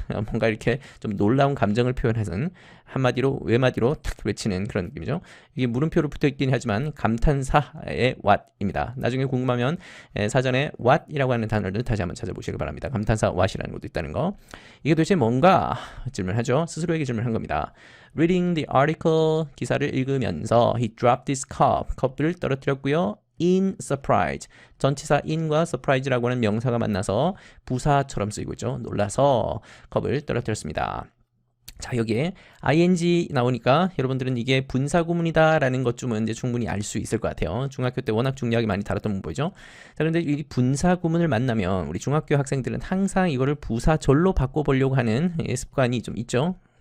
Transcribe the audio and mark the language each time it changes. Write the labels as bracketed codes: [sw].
[ko] 뭔가 이렇게 좀 놀라운 감정을 표현하는, 한마디로 외마디로 탁 외치는 그런 느낌이죠. 이게 물음표로 붙어 있긴 하지만 감탄사의 what입니다. 나중에 궁금하면 사전에 what이라고 하는 단어를 다시 한번 찾아보시기 바랍니다. 감탄사 what이라는 것도 있다는 거. 이게 도대체 뭔가 질문하죠. 스스로에게 질문한 겁니다. [en] Reading the article, [ko] 기사를 읽으면서 [en] he dropped his cup, [ko] 컵을 떨어뜨렸고요. [en] in surprise, [ko] 전치사 in과 surprise라고 하는 명사가 만나서 부사처럼 쓰이고 있죠. 놀라서 컵을 떨어뜨렸습니다. 자, 여기에 ing 나오니까 여러분들은 이게 분사구문이다라는 것쯤은 이제 충분히 알 수 있을 것 같아요. 중학교 때 워낙 중요하게 많이 다뤘던 문법이죠. 자, 그런데 이 분사구문을 만나면 우리 중학교 학생들은 항상 이거를 부사절로 바꿔보려고 하는 습관이 좀 있죠.